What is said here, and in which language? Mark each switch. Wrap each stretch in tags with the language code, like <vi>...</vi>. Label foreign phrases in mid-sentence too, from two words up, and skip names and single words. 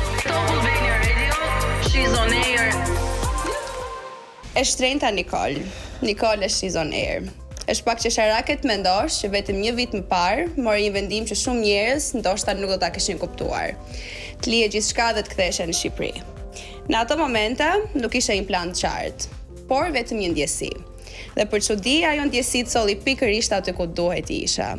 <en>Top Albania Radio, she's on air.</en> <sq>E shtrenjta Nicole. Nicole është</sq> <en>she's on air.</en> <sq>Është pak qesharake të mendosh që vetëm një vit më parë mori një vendim që shumë njerëz ndoshta nuk do ta kishin kuptuar. Të lije gjithçka dhe të ktheheshe në Shqipëri. Në ato momente nuk ishte një plan të qartë, por vetëm një ndjesi. Dhe për çudi ajo ndjesi colli pikërisht aty ku duhet isha.</sq>